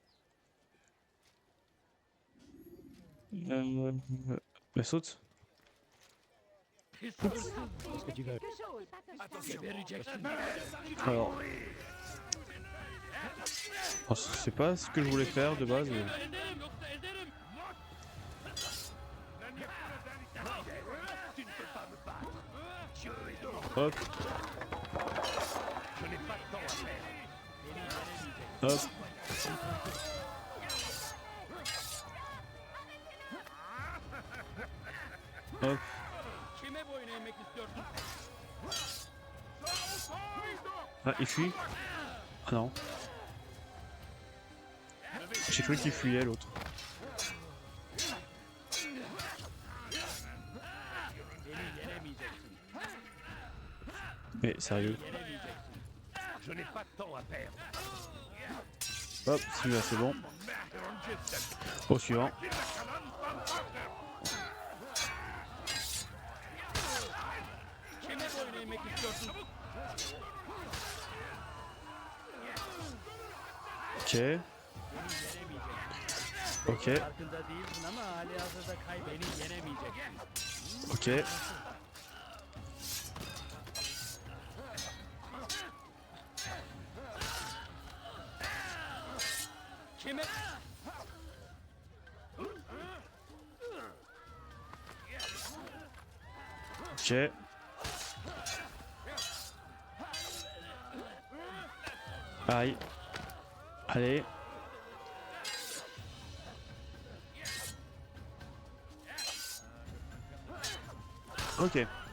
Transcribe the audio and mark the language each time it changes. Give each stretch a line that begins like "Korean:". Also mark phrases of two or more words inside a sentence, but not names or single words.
French: Mais saute. Qu'est-ce que tu veux? Attention. Alors. Oh, c'est pas ce que je voulais faire de base. Mais...
Turkish: Ederim yoksa ederim.
French: Tu ne peux pas me battre. Dieu est devant. Hop, Je n'ai pas de temps à perdre. hop. Hop.
Turkish: Kime boyun eğmek istiyorsun?
French: Ah, il fuit? Ah non. J'ai cru qu'il fuyait l'autre.
Turkish: Beni yenemeyeceksin.
French: Mais sérieux.
Turkish: Yenemeyeceksin.
French: Je n'ai pas de temps à perdre. Hop, celui-là c'est bon. Au suivant.
Turkish: Kime boyun eğmek istiyorsun?
French: Ok. Ok.
Turkish: Farkında değilsin ama halihazırda beni yenemeyeceksin.
French: Ok.
Turkish: Kime?
French: Ok. Aïe. Allez. Ok.